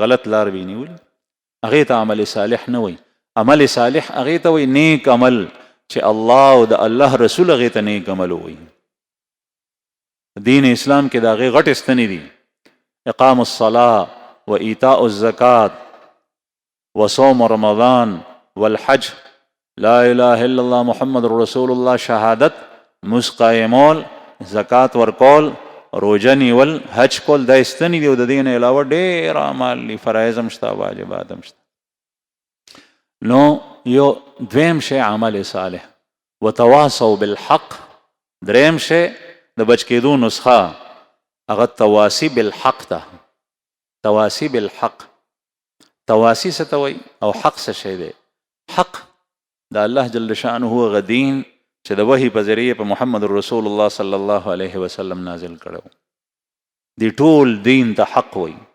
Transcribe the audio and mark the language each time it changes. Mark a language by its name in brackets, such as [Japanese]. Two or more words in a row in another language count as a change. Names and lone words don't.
[Pashto] غلط لار به یې نیولي، هغې ته [Arabic] عمل صالح [Pashto] نه وایي. [Arabic] عمل صالح [Pashto] هغې ته وایي نیک عمل چې الله او د الله رسول هغې ته نیک عمل وایي. دین اسلام کې د هغې غټې ستنې دي: [Arabic] اقام الصلاة و ایتاء الزکات و صوم رمضان والحج، لا اله الا الله محمد رسول الله، [Pashto] شهادت، مونځ قایمول، زکات ورکول، روژه نیول، حج کول. دا ستنې دي او د دې نه علاوه ډېر اعمال دي، فرایض هم شته، واجبات هم شته. نو یو دویم شی [Arabic] عمل صالح. وتواصوا بالحق. [Pashto] دریم شی د بچ کېدو نسخه هغه [Arabic] تواصي بالحق [Pashto] ده. [Arabic] تواصي بالحق. [Pashto] تواصي څه ته وایي او حق څه شی دی؟ حق د الله [Arabic] جل شأنه [Pashto] هغه دین چې د وحي په ذریعه په محمد رسول الله [Arabic] صلی الله علیه وسلم [Pashto] نازل کړو، دی ټول دین ته حق وایي.